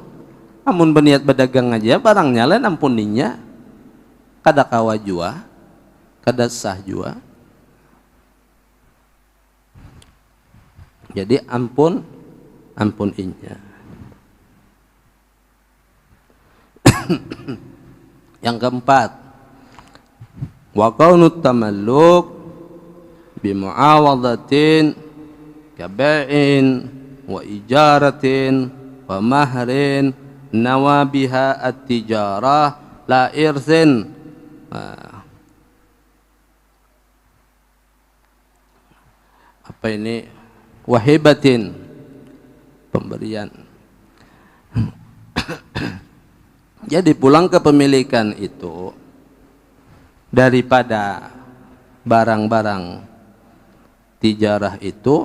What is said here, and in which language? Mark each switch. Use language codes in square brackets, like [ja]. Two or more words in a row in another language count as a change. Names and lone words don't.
[bjn] Amun berniat berdagang aja barangnya lain ampuninya kada kawa jua, kada sah jua. Jadi ampun inya. Yang keempat, [ar] وكون التملك بمعاوضة كبيع وإجارة ومهر ناويا بها التجارة لا إرث. [bjn] Apa ini? Wahibatin, pemberian. Jadi pulang kepemilikan itu daripada barang-barang tijarah itu,